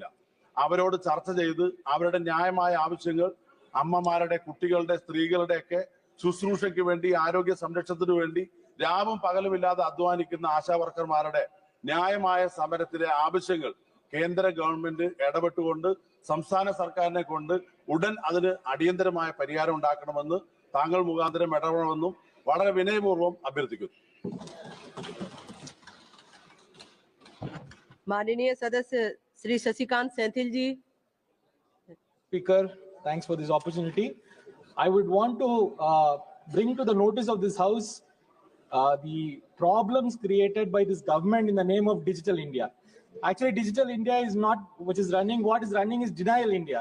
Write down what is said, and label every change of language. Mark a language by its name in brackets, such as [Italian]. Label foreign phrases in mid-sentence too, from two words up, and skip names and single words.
[Malayalam] അവരോട് ചർച്ച ചെയ്ത് അവരുടെ ന്യായമായ ആവശ്യങ്ങൾ അമ്മമാരുടെ, കുട്ടികളുടെ, സ്ത്രീകളുടെ ഒക്കെ ശുശ്രൂഷയ്ക്ക് വേണ്ടി, ആരോഗ്യ സംരക്ഷണത്തിനു വേണ്ടി രാവും പകലുമില്ലാതെ അധ്വാനിക്കുന്ന ആശാ വർക്കർമാരുടെ ന്യായമായ സമരത്തിലെ ആവശ്യങ്ങൾ കേന്ദ്ര ഗവൺമെന്റ് ഇടപെട്ടുകൊണ്ട് സംസ്ഥാന സർക്കാരിനെ കൊണ്ട് ഉടൻ അതിന് അടിയന്തരമായ പരിഹാരം ഉണ്ടാക്കണമെന്ന് താങ്കൾ മുഖാന്തരം ഇടപെടണമെന്നും വളരെ വിനയപൂർവ്വം അഭ്യർത്ഥിക്കുന്നു. [Hindi] माननीय सदस्य श्री शशिकांत सेंथिल जी. [English] Speaker, thanks for this opportunity. I would want to bring to the notice of this House the problems created by this government in the name of Digital India. Actually, Digital India is not what is running. What is running is Denial India.